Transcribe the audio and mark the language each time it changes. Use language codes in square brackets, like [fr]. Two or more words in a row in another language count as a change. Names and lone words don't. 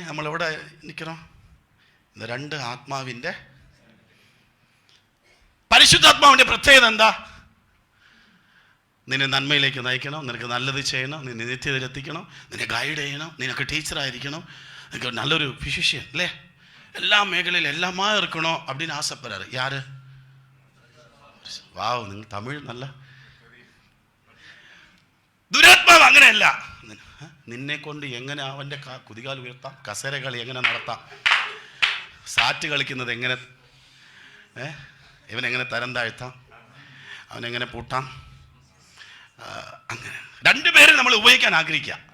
[ml] നമ്മളെവിടെ നിൽക്കണം? 2 ആത്മാവിൻ്റെ. പരിശുദ്ധാത്മാവിൻ്റെ പ്രത്യേകത എന്താ? നിന്നെ നന്മയിലേക്ക് നയിക്കണം, നിനക്ക് നല്ലത് ചെയ്യണം, നിന്നെ നിത്യതയിലെത്തിക്കണം, നിന്നെ ഗൈഡ് ചെയ്യണം, നിനക്ക് ടീച്ചറായിരിക്കണം, നിനക്ക് നല്ലൊരു ഫിസിഷ്യൻ അല്ലേ, എല്ലാ മേഖലയിലും എല്ലാമായി ഇരിക്കണോ [ta] அப்படின்னு ஆசைப்படுறாரு. யாரு? [ml] വാവ്, നിങ്ങൾ തമിഴ് നല്ല. ദുരാത്മാവ് അങ്ങനെയല്ല. നിന്നെ കൊണ്ട് എങ്ങനെ അവൻ്റെ കുതികാൽ ഉയർത്താം, കസേര കളി എങ്ങനെ നടത്താം, സാറ്റ് കളിക്കുന്നത് എങ്ങനെ, ഇവനെങ്ങനെ തരം താഴ്ത്താം, അവനെങ്ങനെ പൂട്ടാം, അങ്ങനെ 2 പേരെ നമ്മൾ ഉപയോഗിക്കാൻ ആഗ്രഹിക്കുക.